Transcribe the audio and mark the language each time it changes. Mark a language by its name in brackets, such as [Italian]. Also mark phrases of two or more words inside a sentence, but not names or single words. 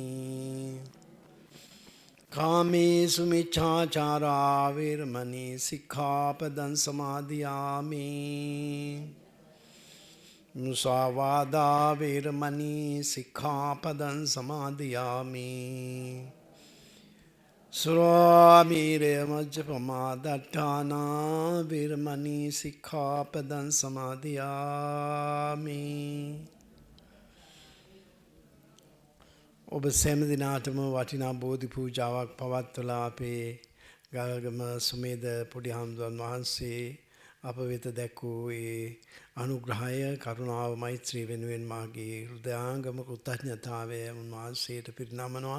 [Pali] Kāmesu Miccācārā Viramani Sikkhapadam Samadhiyāmi, Musāvādā Viramani Sikkhapadam Samadhiyāmi, Surāmīre Majjapamādattāna Viramani Sikkhapadam Samadhiyāmi. [Sinhala] ඔබ සෑම දිනාටම වටිනා බෝධි පූජාවක් පවත්වලා අපේ ගල්ගම සුමේද පොඩි හාමුදුරන් වහන්සේ අප වෙත දැක්වූ ඒ අනුග්‍රහය කරුණාව මෛත්‍රී වෙනුවෙන් මාගේ හෘදයාංගම කෘතඥතාවය උන්වහන්සේට පිරිනමනවා.